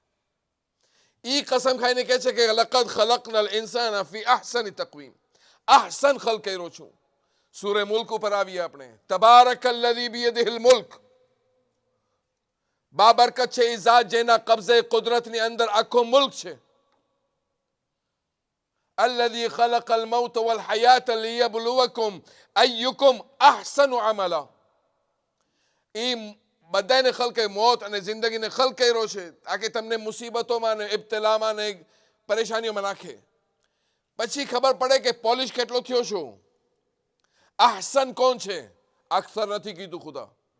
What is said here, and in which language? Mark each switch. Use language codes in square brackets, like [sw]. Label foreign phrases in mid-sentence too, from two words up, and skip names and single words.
[gu] ઈ કસમ ખાઈને કહે છે કે [ar] لقد خلقنا الإنسان في أحسن تقويم, [gu] અહસન ખલ્ક કર્યો છું. સૂરે મુલ્ક ઉપર આવીએ આપણે. [ar] تبارك الذي بيده الملك, [gu] બાબરકત છે એ ઝાત જેના કબ્જે કુદરતની અંદર આખો મુલ્ક છે. [ar] الذي خلق الموت والحياة ليبلوكم أيكم أحسن عملا. [gu] બધાને ખલકે મોત અને જિંદગીને ખલક કર્યો છે તાકે તમને મુસીબતોમાં ને ઇબ્તિલામાં ને પરેશાનીઓમાં નાખે. પછી ખબર પડે કે પોલિશ કેટલો થયો છું. અહસન કોણ છે? અક્ષર નથી કીધું ખુદા.